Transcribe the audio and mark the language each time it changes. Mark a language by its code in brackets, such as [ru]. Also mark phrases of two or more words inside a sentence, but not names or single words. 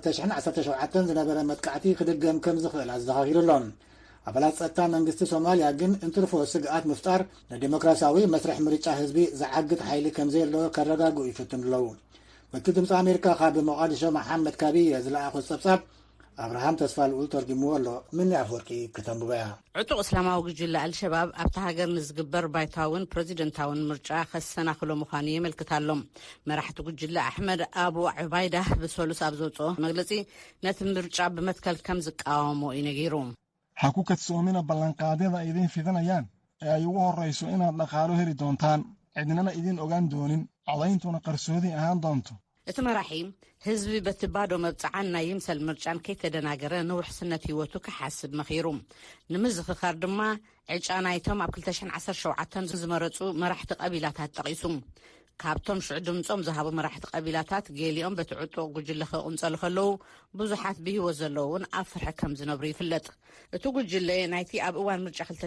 [ti] 2017 ዝነበረ መጥቃዕቲ ክድገም ከም ዝኽእል ኣዘኻኺሩሎም ኣባላት ጸጥታ መንግስቲ ሶማልያ ግን እንትርፎ ስግኣት ምፍጣር ንዲሞክራሲያዊ መስርሕ ምርጫ ህዝቢ ዝዓግት ሓይሊ ከም ዘየለዎ ከረጋግኡ ይፍትኑ ኣለዉ ወኪል ድምፂ ኣሜሪካ ካብ መቃዲሾ መሐመድ ካቢየ ዝለኣኾ ጸብጻብ ኣብርሃም ተስፋልኡል ተርጊምዎ ኣሎ ምን ኣፈወርቂ ከተንብበያ ዕጡቕ እስላማዊ ጉጅለ አልሸባብ ኣብቲ ሃገር ንዝግበር ባይታውን ፕሬዚደንታውን ምርጫ ከሰናኽሎ ምዃኑ የመልክታሎም መራሕቲ ጉጅለ ኣሕመድ አቡ ዑባይዳ ብሰሉስ ኣብ ዘውፅኦ መግለጺ ነቲ ምርጫ ብመትከል ከም ዝቃወሞ እዩ ነጊሩ [so] ha ku kadsoomina ballanqaadyada ay idin fidanayaan ee ay ugu horrayso inaad dhaqaalo heli doontaan cidnana idin ogaan doonin codayntuna qarsoodi ahaan doonto [ti] እቲ መራሒ ህዝቢ በቲ ባዶ መብፅዓን ናይ ይምሰል ምርጫን ከይተደናገረ ንውሕስነት ህይወቱ ክሓስብ መኺሩ ንምዝኽኻር ድማ ዕጫ ናይቶም ኣብ 2017 ዝመረፁ መራሕቲ ቀቢላታት ጠቒሱ ካብቶም ሽዑ ድምፆም ዝሃቡ መራሕቲ ቀቢላታት ገሊኦም በቲ ዕጡቕ ጉጅለ ክቕንጸሉ ከለዉ ብዙሓት ብሂወት ዘለውን ኣብ ፍርሒ ከም ዝነብሩ ይፍለጥ እቲ ጉጅለ ናይቲ ኣብ እዋን ምርጫ